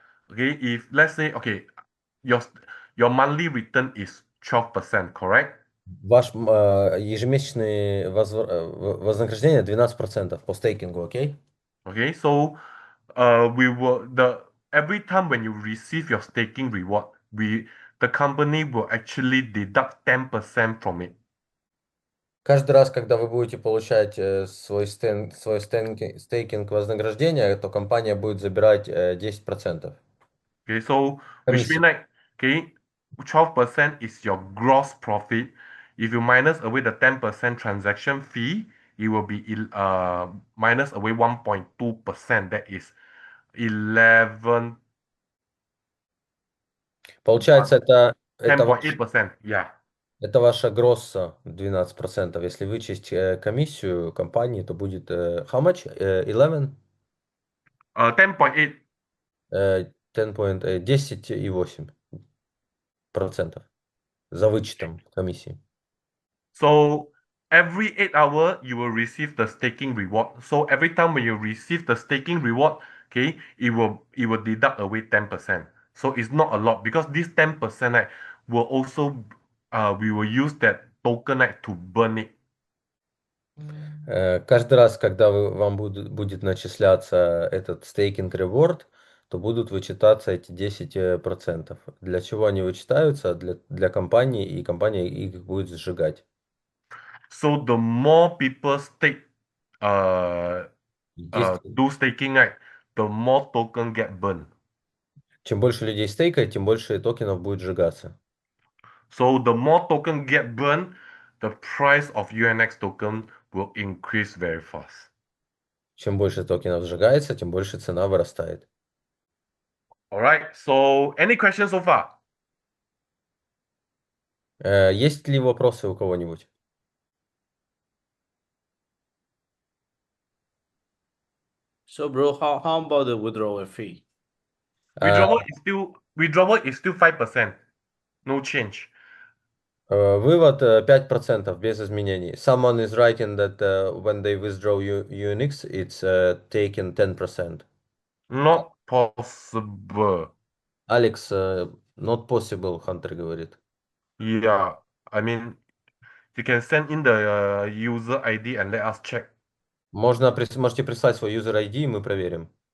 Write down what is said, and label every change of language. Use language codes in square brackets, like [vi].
[en] okay, if let's say, okay, your your monthly return is 12%, correct? [ru] ваш ежемесячное вознаграждение 12% по стейкингу, окей? [en] Okay, so we will every time when you receive your staking reward, the company will actually deduct 10% from it. [ru] Каждый раз, когда вы будете получать свой стейкинг вознаграждение, то компания будет забирать 10%. [en] Okay, so which [ru] Комиссии. [en] means like, okay, 12% is your gross profit. If you minus away the 10% transaction fee, it will be minus away 1.2%. That is 11 [ru] Получается, это ваш [en] 10.8%. Yeah. [ru] Это ваша гросса 12%. Если вычесть комиссию компании, то будет [en] how much? 11? 10.8. [ru] 10,8% за вычетом комиссии. [en] So every 8 hours you will receive the staking reward. So every time when you receive the staking reward, okay, it will deduct away 10%. So it's not a lot because this 10% will also we will use that token to burn it. [ru] Каждый раз, когда вам будет начисляться этот стейкинг реворд, то будут вычитаться эти 10%. Для чего они вычитаются? Для компании, и компания их будет сжигать. [en] So the more people stake [ru] Если [en] do staking, the more token get burned. [ru] Чем больше людей стейкает, тем больше токенов будет сжигаться. [en] So the more token get burned, the price of UNX token will increase very fast. [ru] Чем больше токенов сжигается, тем больше цена вырастает. [en] All right. So any questions so far? [ru] Есть ли вопросы у кого-нибудь? [en] So, bro, how about the withdrawal fee? Withdrawal is still 5%. No change. [ru] Вывод 5% без изменений. [en] Someone is writing that when they withdraw UNX, it's taken 10%. Not possible. Алекс, not possible, Хантер [ru] говорит. [en] Yeah. I mean, you can send in the user ID and let us check. [ru] Можете прислать свой user ID, и мы проверим.